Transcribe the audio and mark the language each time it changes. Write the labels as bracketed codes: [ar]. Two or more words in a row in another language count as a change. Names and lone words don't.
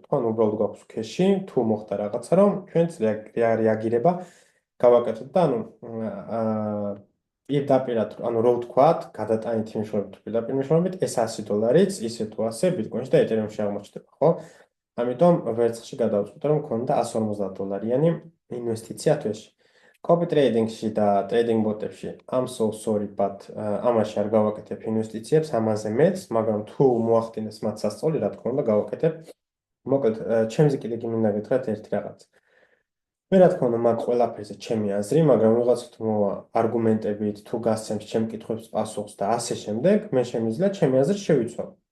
[ka] ხო, ანუ უბრალოდ გვაქვს ქეში, თუ მოხდა რაღაცა, რომ ჩვენც რეაგირება გავაკეთოთ და ანუ პირდაპირად, ანუ რო ვთქვათ, გადატანითი მნიშვნელობით, პირდაპირ მნიშვნელობით, ეს $100-იც ისე თუ ასე ბიტკოინში და ეთერიუმში აღმოჩნდება, ხო? ამიტომ ვერცხლში გადავწყვიტე, რომ მქონდა $150 ინვესტიცია თვეში. [en] Copy trading- [ka] ში და [en] trading bot- [ka] ებში [en] I'm so sorry, but [ka] ამაში არ გავაკეთებ ინვესტიციებს, ამაზე მეც, მაგრამ თუ მოახდინეს მათ სასწაული, რა თქმა უნდა, გავაკეთებ. მოკლედ, ჩემზე კიდე გინდა გითხრათ ერთი რაღაც. მე რა თქმა უნდა, მაგ ყველაფერზე ჩემი აზრი, მაგრამ ვიღაცა თუ მოვა არგუმენტებით, თუ გასცემს ჩემ კითხვებს პასუხს და ასე შემდეგ, მე შემიძლია ჩემი აზრი შევიცვალო.